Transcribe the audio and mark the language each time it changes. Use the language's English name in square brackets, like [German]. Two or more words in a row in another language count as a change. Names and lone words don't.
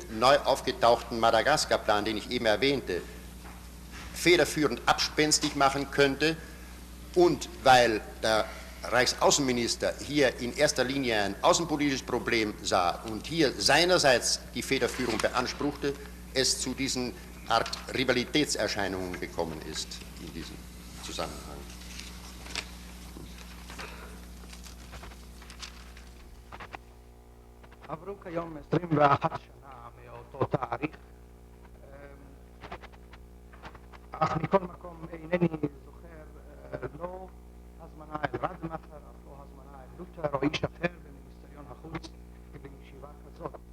[German] neu aufgetauchten Madagaskar-Plan, den ich eben erwähnte, federführend abspenstig machen könnte, und weil der Reichsaußenminister hier in erster Linie ein außenpolitisches Problem sah und hier seinerseits die Federführung beanspruchte, es zu diesen Art Rivalitätserscheinungen gekommen ist in diesem Zusammenhang. [Hebrew] עברו כיום 21 שנה מאותו תאריך, אך מכל מקום אינני זוכר לא הזמנה אל רדמאכר, אף לא הזמנה אל לותר או איש אחר במיניסטריון החוץ בישיבה כזאת.